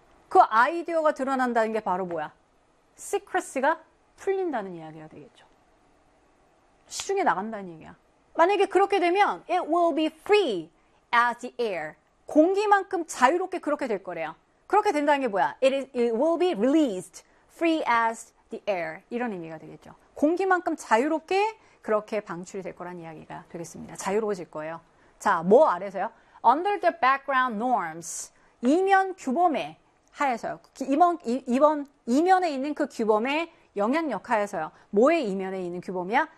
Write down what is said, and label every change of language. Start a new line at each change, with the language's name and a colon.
Korean: 그 아이디어가 드러난다는 게 바로 뭐야? secrecy가 풀린다는 이야기가 되겠죠. 시중에 나간다는 얘기야. 만약에 그렇게 되면
English: it will be free as the air.
Korean: 공기만큼 자유롭게 그렇게 될 거래요. 그렇게 된다는 게 뭐야?
English: It will be released free as the air.
Korean: 이런 의미가 되겠죠. 공기만큼 자유롭게 그렇게 방출이 될 거란 이야기가 되겠습니다. 자유로워질 거예요. 자, 뭐 아래서요?
English: Under the background norms.
Korean: 이면 규범에 하에서요. 이면에 있는 그 규범에 영향력 하에서요. 뭐의 이면에 있는 규범이야?